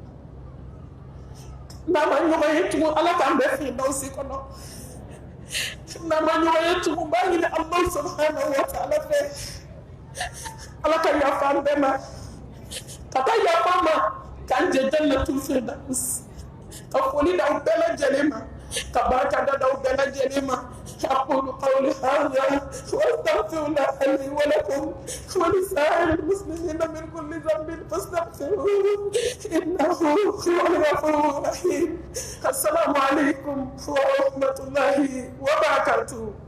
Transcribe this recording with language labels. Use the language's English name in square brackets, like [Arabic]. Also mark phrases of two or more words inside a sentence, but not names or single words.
[Bambara] n'a ma ɲɔgɔn ye tugun ala k'an bɛɛ firdawusi kɔnɔ n'a ma ɲɔgɔn ye tugun n b'a ɲini [Arabic] الله سبحانه وتعالى [Bambara] fɛ ala ka yafa an bɛɛ ma ka taa yafa n ma k'an jɛ [Arabic] جنة الفردوس [Bambara] ka foli d'aw bɛɛ lajɛlen ma ka barika da d'aw bɛɛ lajɛlen ma [Arabic] أقول قولي هذا وأستغفر الله لي ولكم ولسائر المسلمين من كل ذنب فاستغفروه إنه هو الغفور الرحيم السلام عليكم ورحمة الله وبركاته.